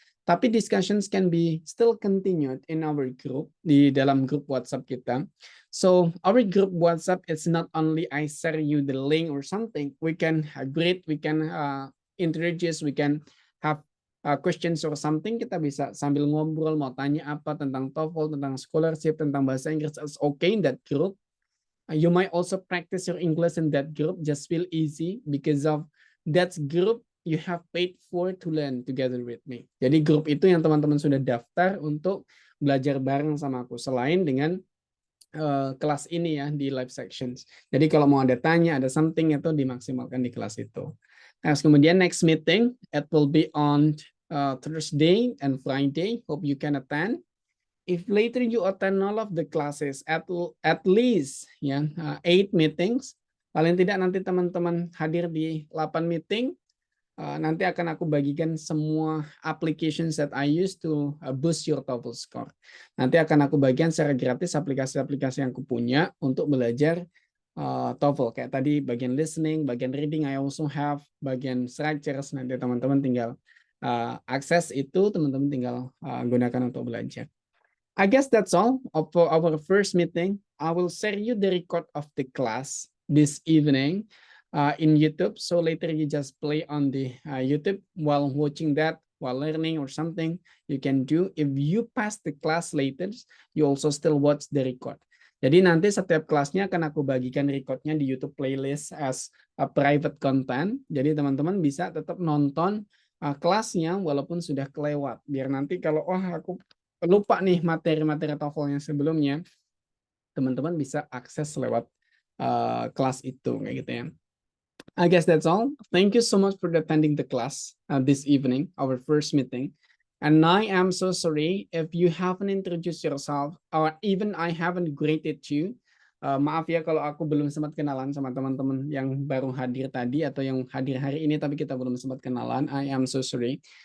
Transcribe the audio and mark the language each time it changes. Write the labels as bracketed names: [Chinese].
[Indonesian] Tapi [English] discussions can be still continued in our group, [Indonesian] di dalam grup WhatsApp kita. [English] So our group WhatsApp is not only I share you the link or something. We can greet, we can introduce, we can have questions or something. [Indonesian] Kita bisa sambil ngobrol, mau tanya apa tentang TOEFL, tentang scholarship, tentang bahasa Inggris. [English] It's okay in that group. You might also practice your English in that group. Just feel easy because of that group you have paid for to learn together with me. [Indonesian] Jadi grup itu yang teman-teman sudah daftar untuk belajar bareng sama aku. Selain dengan kelas ini ya di live sections. Jadi kalau mau ada tanya, ada something itu dimaksimalkan di kelas itu. Terus kemudian [English] next meeting, it will be on Thursday and Friday. Hope you can attend. If later you attend all of the classes, at least ya 8 meetings, [Indonesian] paling tidak nanti teman-teman hadir di 8 meeting, nanti akan aku bagikan semua [English] applications that I use to boost your TOEFL score. [Indonesian] Nanti akan aku bagikan secara gratis aplikasi-aplikasi yang aku punya untuk belajar TOEFL. Kayak tadi bagian listening, bagian reading, [English] I also have [Indonesian] bagian structures. Nanti teman-teman tinggal akses itu, teman-teman tinggal gunakan untuk belajar. [English] I guess that's all for our first meeting. I will share you the record of the class this evening in YouTube. So later you just play on the YouTube while watching that, while learning or something you can do. If you pass the class later, you also still watch the record. [Indonesian] Jadi nanti setiap kelasnya akan aku bagikan recordnya di YouTube playlist [English] as a private content. [Indonesian] Jadi teman-teman bisa tetap nonton kelasnya walaupun sudah kelewat. Biar nanti kalau aku lupa nih materi-materi TOEFL yang sebelumnya, teman-teman bisa akses lewat kelas itu kayak gitu ya. [English] I guess that's all. Thank you so much for attending the class this evening, our first meeting. And I am so sorry if you haven't introduced yourself or even I haven't greeted you. [Indonesian] Maaf ya kalau aku belum sempat kenalan sama teman-teman yang baru hadir tadi atau yang hadir hari ini tapi kita belum sempat kenalan. [English] I am so sorry.